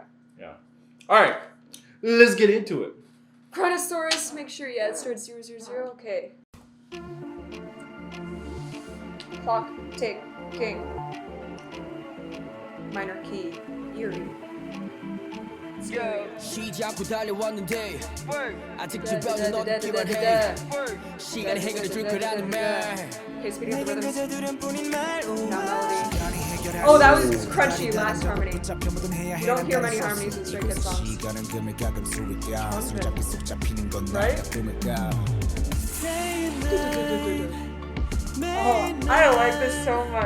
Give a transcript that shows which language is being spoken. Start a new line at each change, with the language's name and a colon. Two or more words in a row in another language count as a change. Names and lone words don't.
English: Yeah. All right. Let's get into it. Chronosaurus, make sure, it starts 000. Okay. Clock, tick, king. Minor key, eerie. Let's go.
Korean: 시작고 달려왔는데 아직 Da, da, 주변은 da, da, 어둡기만 da, 해 da, 시간이 해결해 줄 거라는 말
English: Okay, speaking of the rhythms. Now melody. Oh, that was crunchy last harmony. You don't hear many harmonies in Stray Kids songs. Right? Oh, I like this so much.